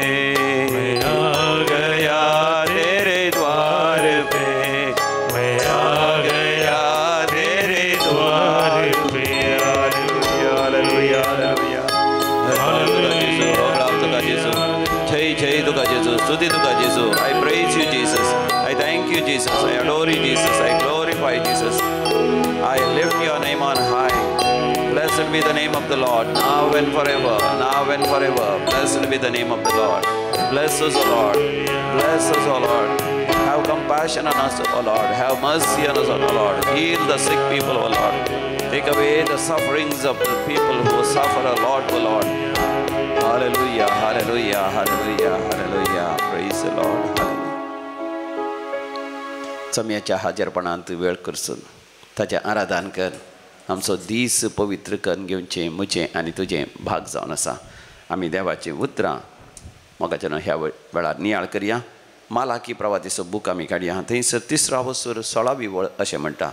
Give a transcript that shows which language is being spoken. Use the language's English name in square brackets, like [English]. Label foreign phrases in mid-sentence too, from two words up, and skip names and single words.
[Hindi] मैं आ गया तेरे द्वार पे. मैं आ गया तेरे द्वार पे. हालेलुया हालेलुया हालेलुया. [Konkani] जय जय तुका जेजू. स्तुती तुका जेजू. [English] I praise you Jesus. I thank you Jesus. I adore you Jesus. I glorify Jesus. I lift your name on high. Blessed be the name of the Lord now and forever. Now and forever. Blessed be the name of the Lord. Bless us, O Lord. Bless us, O Lord. Have compassion on us, O Lord. Have mercy on us, O Lord. Heal the sick people, O Lord. Take away the sufferings of the people who suffer, O Lord, O Lord. Hallelujah, hallelujah, hallelujah, hallelujah. Praise the Lord. Hallelujah. [Konkani] सम्याच्या हाजेरपणांत वेळ करसून ताचें आराधन कर. आमचो दीस पवित्र करून घेवचें म्हजें आनी तुजें भाग जावन आसा. आमी देवाचीं उतरां मोगाच्यान ह्या वेळार नियाळ करया. मालाकी प्रवातीचो बूक आमी काडया. थंयसर 3रा वसूर 16वी वळ अशें म्हणटा.